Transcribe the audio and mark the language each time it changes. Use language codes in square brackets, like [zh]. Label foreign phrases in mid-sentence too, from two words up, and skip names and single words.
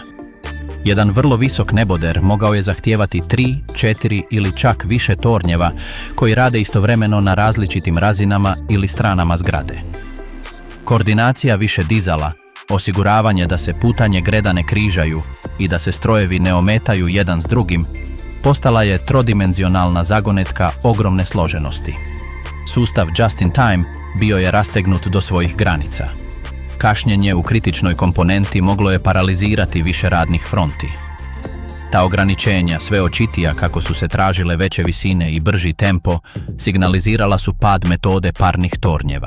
[hr] Jedan vrlo visok neboder mogao je zahtijevati 3, 4 ili čak više tornjeva koji rade istovremeno na različitim razinama ili stranama zgrade. Koordinacija više dizala, osiguravanje da se putanje greda ne križaju i da se strojevi ne ometaju jedan s drugim, postala je trodimenzionalna zagonetka ogromne složenosti. Sustav [en] just in time [hr] bio je rastegnut do svojih granica. Kašnjenje u kritičnoj komponenti moglo je paralizirati više radnih fronti. Ta ograničenja, sve očitija kako su se tražile veće visine i brži tempo, signalizirala su pad metode parnih tornjeva.